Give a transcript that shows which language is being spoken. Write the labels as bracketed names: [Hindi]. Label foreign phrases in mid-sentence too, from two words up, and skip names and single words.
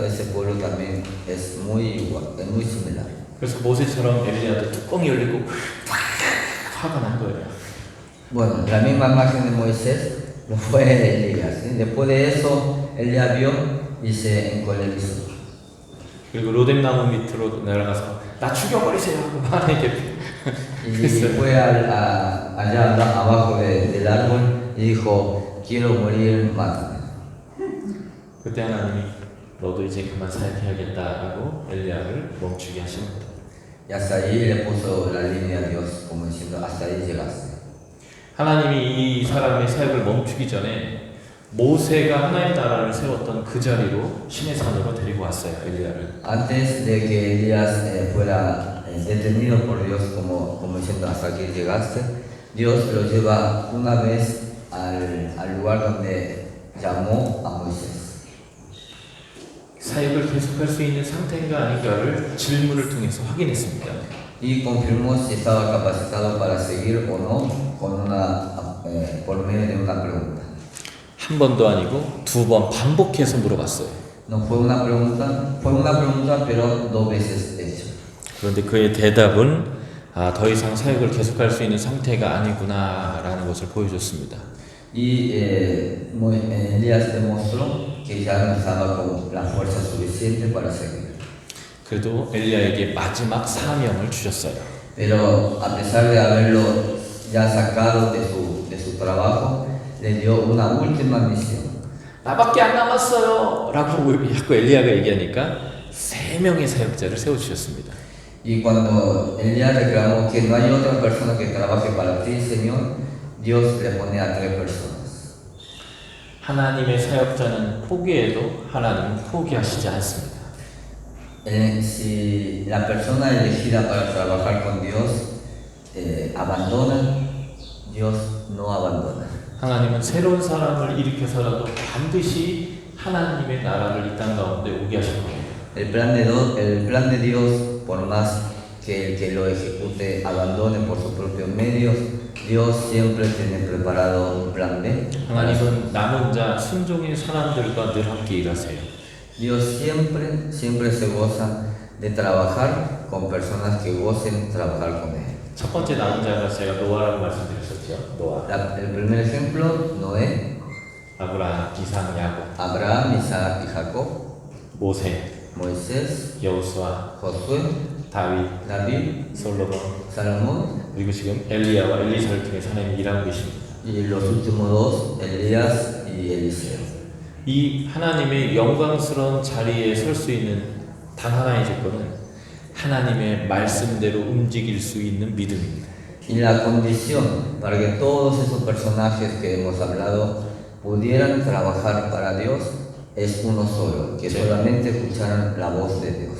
[Spanish] Ese pueblo también es muy igual, es muy similar. [Korean] 그래서 모세처럼 엘리야도 뚜껑이 열리고 화가 난 거예요. [Spanish] Bueno, la misma imagen de Moisés no fue Elías, ¿sí? Después de eso, Elías vio y se encolerizó. [Korean] 그리고 로뎀나무 밑으로 내려가서 나 죽여버리세요 하고 하나님께 [Spanish] Y fue allá abajo del árbol y dijo, quiero morir, mátame. [Korean] 그때 하나님이 너도 이제 그만 사역해야겠다라고 엘리야를 멈추게 하시는 거예요. [Spanish] Y hasta ahí le puso la línea a Dios, como diciendo, hasta ahí llegaste. [Korean] 하나님이 이 사람의 사역을 멈추기 전에 모세가 하나님 나라를 세웠던 그 자리로 신의 산으로 데리고 왔어요, 엘리야를. [Spanish] Antes de que Elías fuera detenido por Dios, como diciendo, hasta aquí llegaste, Dios lo lleva una vez al lugar donde llamó a Moisés. [Korean] 사역을 계속할 수 있는 상태인가 아닌가를 질문을 통해서 확인했습니다. [Spanish] Y confirmó si estaba capacitado para seguir o no por medio de una pregunta. [Korean] 한 번도 아니고 2번 반복해서 물어봤어요. [Spanish] No fue una pregunta, pero 2 veces hecha. [Korean] 그런데 그의 대답은 더 이상 사역을 계속할 수 있는 상태가 아니구나라는 것을 보여줬습니다. [Spanish] Y Elías demostró que ya no estaba con la fuerza suficiente para seguir. [Korean] 그래도 엘리야에게 마지막 사명을 주셨어요. [Spanish] Pero a pesar de haberlo ya sacado de su trabajo, le dio una última misión. [Korean] 나밖에 안 남았어요 라고 자꾸 엘리야가 얘기하니까 3명의 사역자를 세워주셨습니다. [Spanish] Y cuando Elías reclamó que no hay otra persona que trabaje para ti, Señor, Dios le pone a 3 personas. [Korean] 하나님의 사역자는 포기해도 하나님은 포기하시지 않습니다. [Spanish] Si la persona elegida para trabajar con Dios abandona, Dios no abandona. [Korean] 하나님은 새로운 사람을 일으켜서라도 반드시 하나님의 나라를 이 땅 가운데 오게 하실 겁니다. [Spanish] El plan de Dios, por más que el que lo ejecute abandone por sus propios medios, Dios siempre tiene preparado un plan B. [Korean] 하나님은 남은 자 순종의 사람들과 늘 함께 일하세요. [Spanish] Dios siempre se goza de trabajar con personas que gocen trabajar con Él. [Korean] 첫 번째 남은 자가 제가 노아라고 말씀드렸었죠. 노아, [Spanish] El primer ejemplo, Noé, [Korean] 아브라함, 이삭, 야곱, [Spanish] Abraham, Isaac y Jacob, [Korean] 모세, [Spanish] Moisés, [Korean] 여호수아, [Spanish] Josué, [Korean] 다윗, [Spanish] David, [Korean] 솔로몬, [Spanish] Salomón [Korean] 그리고 지금 엘리야와 엘리사를 통해서 하나님이 일하고 계십니다. [Spanish] y los últimos dos, Elías y Eliseo. [Korean] 이 하나님의 영광스러운 자리에 설 수 있는 단 하나의 조건은 하나님의 말씀대로 움직일 수 있는 믿음입니다. [Spanish] Y la condición para que todos esos personajes que hemos hablado pudieran trabajar para Dios es uno solo, que solamente escucharan la voz de Dios.